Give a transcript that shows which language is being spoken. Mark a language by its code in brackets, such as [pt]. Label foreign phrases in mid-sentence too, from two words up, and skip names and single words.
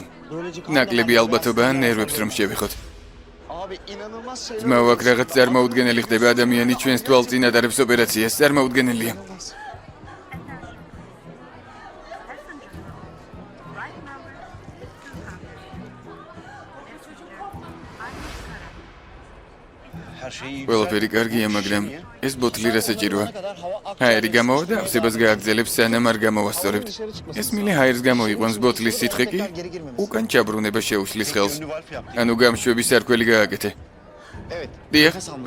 [tr] Böylece [ka] ნაკლები ალბათობაა ნერვებს რომ შევიხოთ. [tr] Abi inanılmaz şeyler. [ka] ძმაო, აქ რაღაც წარმოუდგენელი ხდება ადამიანი ჩვენს თვალწინ ატარებს ოპერაციას. წარმოუდგენელია. [tr] Her şeyi [ka] ყველაფერი კარგია, მაგრამ ეს ბოთლი რა საჭიროა? ჰაერი გამოვა და ავსებას გააგრძელებს, სანამ არ გამოვასწორებთ. ეს მილე ჰაერს გამოიყვანს, ბოთლის სითხე კი უკან ჩაბრუნება შეუშლის ხელს. ანუ გამშვები სარქველი გააკეთე. [tr] Evet. [ka] დიახ, [tr] Nefes alması.